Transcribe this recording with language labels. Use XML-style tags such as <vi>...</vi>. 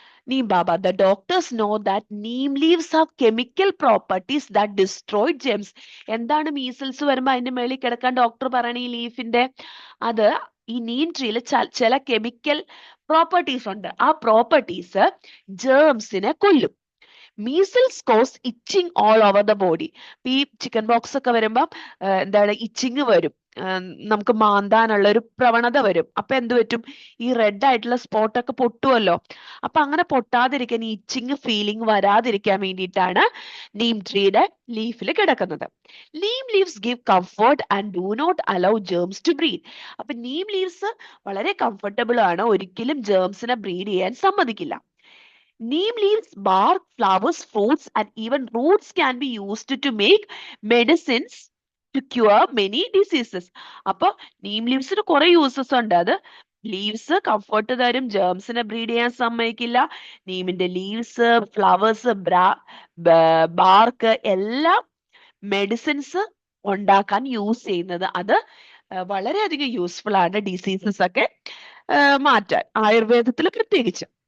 <en>Neem Baba, the doctors know that neem leaves have chemical properties that destroy germs.</en> <ml>എന്താണ് measles വരുമ്പോ അതിന്റെ മേളിൽ കിടക്കാൻ ഡോക്ടർ പറയണ ഈ ലീഫിന്റെ? അത് ഈ നീം ട്രീയിൽ ചില കെമിക്കൽ പ്രോപ്പർട്ടീസ് ഉണ്ട്. ആ പ്രോപ്പർട്ടീസ് ജേംസിനെ കൊല്ലും.</ml> <en>Measles cause itching all over the body.</en> <ml>ഈ ചിക്കൻ ബോക്സ് ഒക്കെ വരുമ്പോ എന്താണ്, ഇച്ചിങ് വരും, നമുക്ക് മാന്താനുള്ള ഒരു പ്രവണത വരും. അപ്പൊ എന്ത് പറ്റും? ഈ റെഡ് ആയിട്ടുള്ള സ്പോട്ടൊക്കെ പൊട്ടുമല്ലോ. അപ്പൊ അങ്ങനെ പൊട്ടാതിരിക്കാൻ, ഈ ഇച്ചിങ് ഫീലിംഗ് വരാതിരിക്കാൻ വേണ്ടിയിട്ടാണ് നീം ട്രീയുടെ ലീഫിൽ കിടക്കുന്നത്.</ml> <en>Neem leaves give comfort and do not allow germs to breed.</en> <ml>അപ്പൊ നീം ലീവ്സ് വളരെ കംഫർട്ടബിൾ ആണ്, ഒരിക്കലും ജേംസിനെ ബ്രീഡ് ചെയ്യാൻ സമ്മതിക്കില്ല.</ml> <en>Neem leaves, bark, flowers, fruits, and even roots can be used to make medicines to cure many diseases.</en> <ml>അപ്പൊ നീം ലീവ്സിന് കുറെ uses ഉണ്ട്. അത് ലീവ്സ് കംഫർട്ട് തരും, ജേംസിനെ ബ്രീഡ് ചെയ്യാൻ സമ്മതിക്കില്ല. നീമിന്റെ ലീവ്സ്, ഫ്ലവേഴ്സ്, ബാർക്ക് എല്ലാം മെഡിസിൻസ് ഉണ്ടാക്കാൻ യൂസ് ചെയ്യുന്നത്. അത് വളരെയധികം യൂസ്ഫുൾ ആണ് ഡിസീസസ് ഒക്കെ മാറ്റാൻ, ആയുർവേദത്തിൽ പ്രത്യേകിച്ച്.</ml>